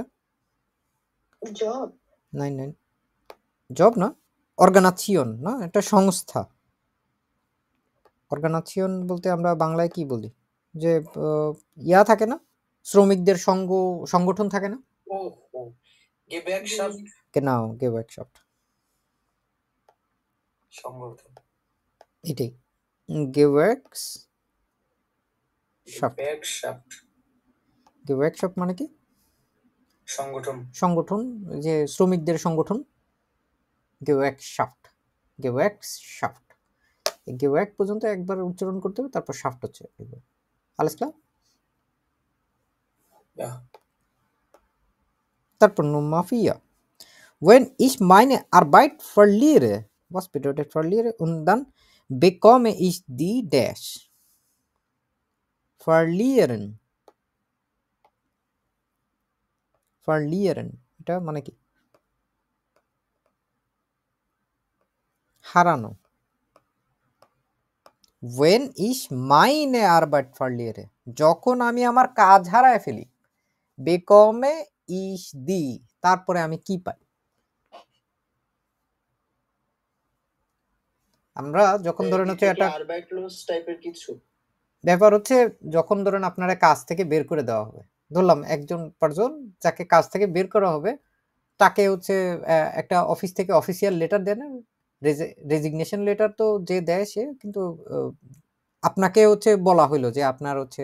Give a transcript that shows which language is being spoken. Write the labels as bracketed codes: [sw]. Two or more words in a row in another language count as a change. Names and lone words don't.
[bn] জব। নাইন জব না, অর্গানাইজেশন না, একটা সংস্থা। অর্গানাইজেশন বলতে আমরা বাংলায় কি বলি, যে ইয়া থাকে না, শ্রমিকদের সংগঠন থাকে না, [de] গেwerkschaft, genau Gewerkschaft, [bn] সংগঠন। এটাই Gewerkschaft মানে কি? সংগঠন, সংগঠন, যে শ্রমিকদের সংগঠন, Gewerkschaft। এই Gewerk পর্যন্ত একবার উচ্চারণ করতে হবে, তারপর শাফট হচ্ছে। [de] alles klar? Ja. তারপর Nummer 4 When ich meine Arbeit verliere, was bedeutet verliere? Und dann bekomme ich die dash. Verlieren. Verlieren. [bn] এটা মানে কি? হারানো। [de] When ich meine Arbeit verliere, [bn] যখন আমি আমার কাজ হারায় ফেলি, [de] bekomme ich die, [bn] তারপরে আমি কি পাই? আমরা যখন ধরেন হচ্ছে এটা কি একটা আরবাইটলোস টাইপের কিছু? ব্যাপার হচ্ছে যখন ধরেন আপনারা কাজ থেকে বের করে দেওয়া হবে, ধরলাম একজন পারসন যাকে কাজ থেকে বের করা হবে তাকে হচ্ছে একটা অফিস থেকে [en] official letter [bn] দেন, [en] resignation letter [bn] তো যে দেয় সে, কিন্তু আপনাকে হচ্ছে বলা হইলো যে আপনার হচ্ছে